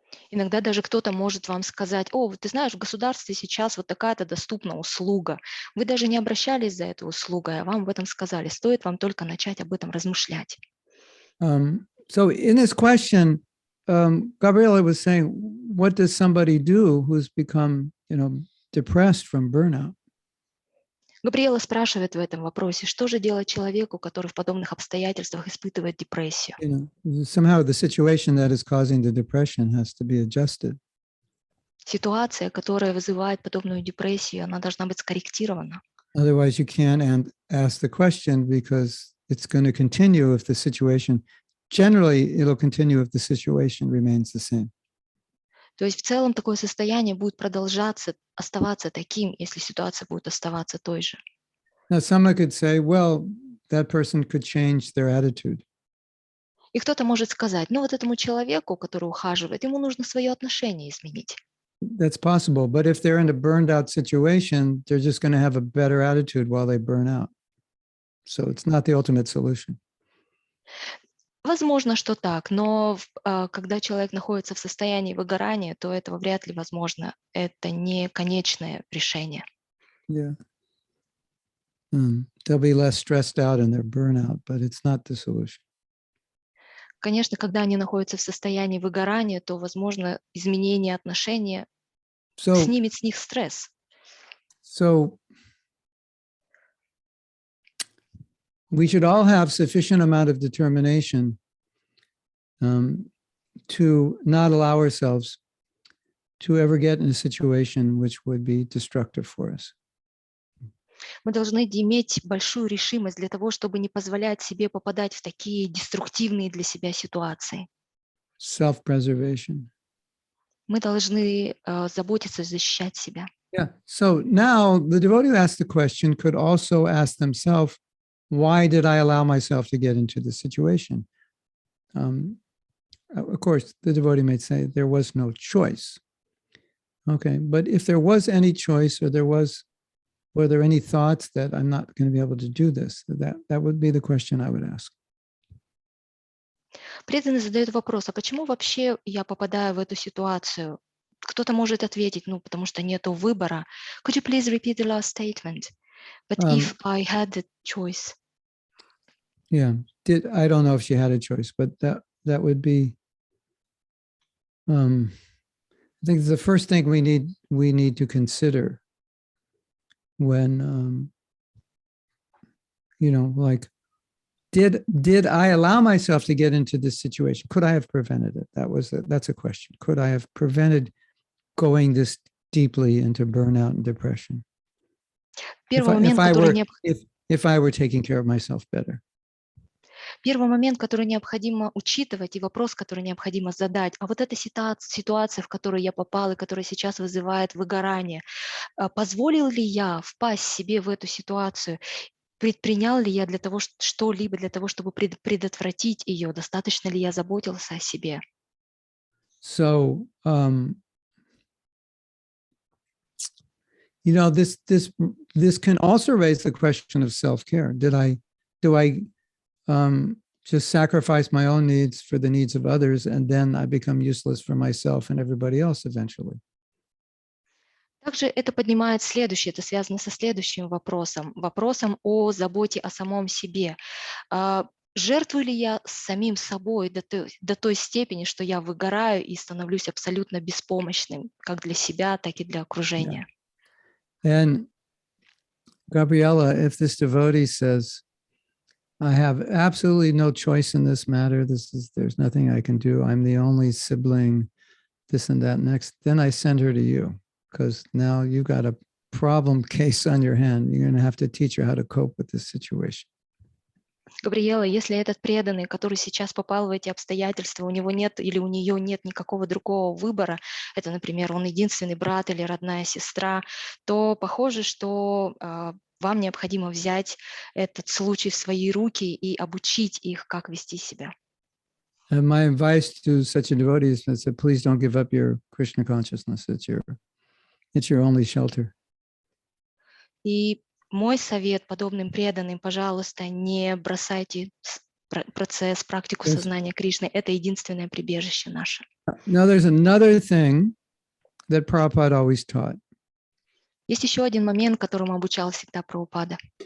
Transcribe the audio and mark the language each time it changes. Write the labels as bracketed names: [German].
[Russian] Иногда даже кто-то может вам сказать, о, ты знаешь, в государстве сейчас вот такая-то доступна услуга. Вы даже не обращались за этой услугой, а вам об этом сказали. Стоит вам только начать об этом размышлять. [English] So in this question, Gabriela was saying, what does somebody do who's become, depressed from burnout? [Russian] Габриэла спрашивает в этом вопросе, что же делать человеку, который в подобных обстоятельствах испытывает депрессию? [English] Somehow the situation that is causing the depression has to be adjusted. [Russian] Ситуация, которая вызывает подобную депрессию, она должна быть скорректирована. [English] Otherwise, you can't ask the question because it's going to continue if the situation, generally, it'll continue if the situation remains the same. [Russian] То есть в целом такое состояние будет продолжаться, оставаться таким, если ситуация будет оставаться той же. [English] Now, someone could say, well, that person could change their attitude. [Russian] И кто-то может сказать, ну вот этому человеку, который ухаживает, ему нужно свое отношение изменить. [English] That's possible, but if they're in a burned out situation, they're just going to have a better attitude while they burn out. So it's not the ultimate solution. [Russian] Возможно, что так, но когда человек находится в состоянии выгорания, то этого вряд ли возможно. Это не конечное решение. [English] Yeah. They'll be less stressed out in their burnout, but it's not the solution. [Russian] Конечно, когда они находятся в состоянии выгорания, то, возможно, изменение отношения снимет с них стресс. [English] So we should all have sufficient amount of determination to not allow ourselves to ever get in a situation which would be destructive for us. [Russian] Мы должны иметь большую решимость для того, чтобы не позволять себе попадать в такие деструктивные для себя ситуации. [English] Self-preservation. [Russian] Мы должны заботиться, защищать себя. [English] Yeah. So now the devotee who asked the question could also ask themselves, why did I allow myself to get into this situation? Of course, the devotee might say there was no choice. Okay, but if there was any choice, or were there any thoughts that I'm not going to be able to do this? That would be the question I would ask. [Russian] Преданный задает вопрос, а почему вообще я попадаю в эту ситуацию? Кто-то может ответить, потому что нету выбора. [English] Could you please repeat the last statement? But if I had the choice. Yeah, I don't know if she had a choice, but that would be. I think the first thing we need to consider when like, did I allow myself to get into this situation? Could I have prevented it? That's a question. Could I have prevented going this deeply into burnout and depression? [Russian] Первый момент, [English] If I were taking care of myself better. [Russian] Первый момент, который необходимо учитывать, и вопрос, который необходимо задать, а вот эта ситуация, в которую я попал, и которая сейчас вызывает выгорание, позволил ли я впасть себе в эту ситуацию? Предпринял ли я для того, что-либо для того, чтобы предотвратить ее? Достаточно ли я заботился о себе? [English] So, this can also raise the question of self-care. Do I just sacrifice my own needs for the needs of others, and then I become useless for myself and everybody else eventually? [Russian] Также это поднимает следующее, это связано со следующим вопросом о заботе о самом себе. Жертвую ли я самим собой до той степени, что я выгораю и становлюсь абсолютно беспомощным, как для себя, так и для окружения? [English] And Gabriella, if this devotee says, I have absolutely no choice in this matter, there's nothing I can do, I'm the only sibling, this and that next, then I send her to you, because now you've got a problem case on your hand. You're going to have to teach her how to cope with this situation. [Russian] Габриэла, если этот преданный, который сейчас попал в эти обстоятельства, у него нет или у нее нет никакого другого выбора, это, например, он единственный брат или родная сестра, то похоже, что вам необходимо взять этот случай в свои руки и обучить их, как вести себя. [English] And my advice to such a devotee is that please don't give up your Krishna consciousness. It's your only shelter. [Russian] И мой совет подобным преданным, пожалуйста, не бросайте процесс, практику сознания Кришны. Это единственное прибежище наше. [English] Now there's another thing that Prabhupada always taught. [Russian] Есть еще один момент, которому обучал всегда Прабхупада.